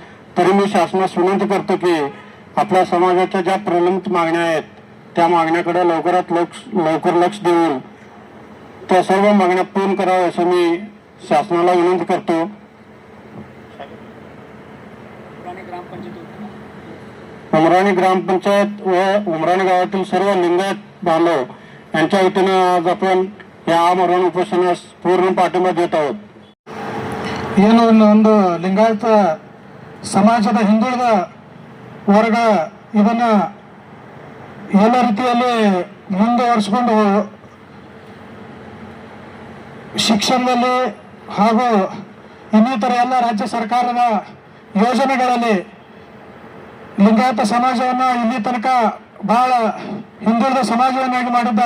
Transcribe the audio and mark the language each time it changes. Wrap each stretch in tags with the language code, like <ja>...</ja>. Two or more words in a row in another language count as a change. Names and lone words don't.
<mr>तरी मी शासनास विनंती करतो की आपल्या समाजाच्या ज्या प्रलंबित मागण्या आहेत त्या मागण्याकडे लवकर लक्ष देऊन त्या सर्व मागण्या पूर्ण कराव्या असं मी शासनाला विनंती करतो. उमराणी ग्रामपंचायत व उमराणी गावातील सर्व लिंगायत बांधव यांच्या वतीनं आज आपण या आमरण उपोषणास पूर्ण पाठिंबा देत आहोत.</mr> <kn>ಏನು ಒಂದು ಲಿಂಗಾಯತ ಸಮಾಜದ ಹಿಂದುಳಿದ ವರ್ಗ ಇದನ್ನ ಎಲ್ಲ ರೀತಿಯಲ್ಲಿ ಮುಂದುವರಿಸಿಕೊಂಡು ಶಿಕ್ಷಣದಲ್ಲಿ ಹಾಗೂ ಇನ್ನಿತರ ಎಲ್ಲ ರಾಜ್ಯ ಸರ್ಕಾರದ ಯೋಜನೆಗಳಲ್ಲಿ ಲಿಂಗಾಯತ ಸಮಾಜವನ್ನು ಇಲ್ಲಿ ತನಕ ಬಹಳ ಹಿಂದುಳಿದ ಸಮಾಜವನ್ನಾಗಿ ಮಾಡಿದ್ದಾರೆ.</kn>